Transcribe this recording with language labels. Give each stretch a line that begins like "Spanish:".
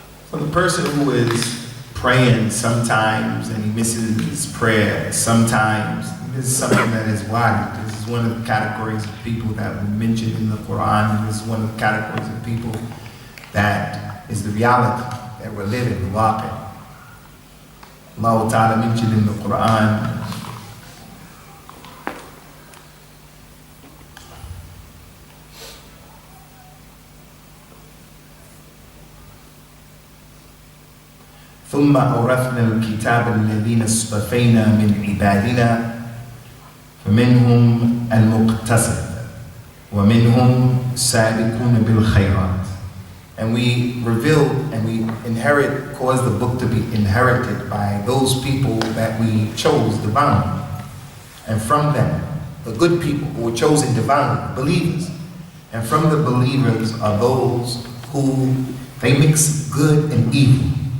English: For the person who is praying sometimes and he misses his prayer sometimes, this is something that is wide. This is one of the categories of people that we mentioned in the Quran, and this is one of the categories of people that is the reality that we're living, the waqi'. Allah Ta'ala mentioned in the Quran,
Arabic: ثم أورثنا الكتاب الذين اصطفينا من عبادنا فمنهم المقتصد ومنهم سابقون بالخيرات.
English: And we revealed and we inherit, caused the book to be inherited by those people that we chose divinely. And from them, the good people who were chosen divinely, believers. And from the believers are those who, they mix good and evil.